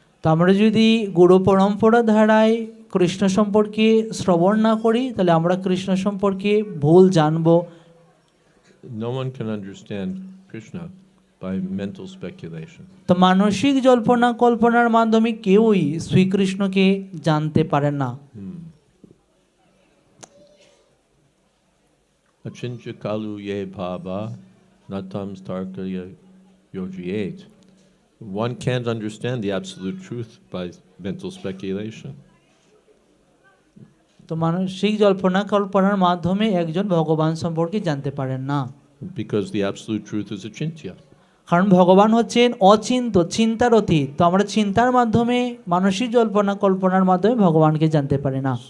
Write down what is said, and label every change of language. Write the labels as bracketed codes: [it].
[bn] তো আমরা যদি গুরু পরম্পরা ধারায় কৃষ্ণ সম্পর্কে শ্রবণ না করি, তাহলে আমরা কৃষ্ণ সম্পর্কে ভুল জানবো। [en] No one can understand Krishna by mental speculation. [bn] তো মানসিক কল্পনার মাধ্যমে কেউই শ্রীকৃষ্ণকে জানতে পারে না। [sa] Achintya kalu ye bhava natam starkaya yojiyet. [en] One can't understand the absolute truth by mental speculation. [bn] তো মানসিক কল্পনার মাধ্যমে একজন ভগবান সম্পর্কে জানতে পারেন না। [en] Because the absolute truth is achintya. [bn] কারণ ভগবান হচ্ছেন অচিন্ত, চিন্তার অতীত। তো আমরা চিন্তার মাধ্যমে, মানসিক কল্পনার মাধ্যমে ভগবানকে জানতে পারি না।